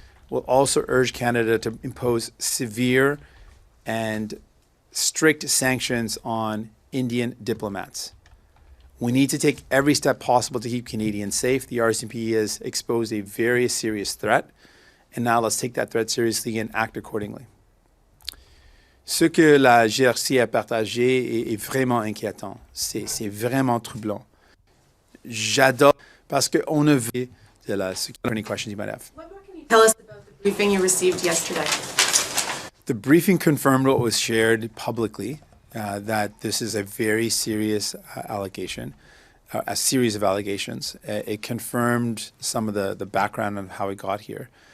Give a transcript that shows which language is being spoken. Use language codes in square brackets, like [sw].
[en] We'll also urge Canada to impose severe and strict sanctions on Indian diplomats. We need to take every step possible to keep Canadians safe. The RCMP has exposed a very serious threat. And now let's take that threat seriously and act accordingly. [fr] Ce que la GRC a partagé est vraiment inquiétant. C'est vraiment troublant. J'adore parce qu'on ne veut de la security. [en] Any questions you might have? What more can you tell us about the briefing you received yesterday? The briefing confirmed what was shared publicly, that this is a very serious allegation, a series of allegations. It confirmed some of the background of how it got here.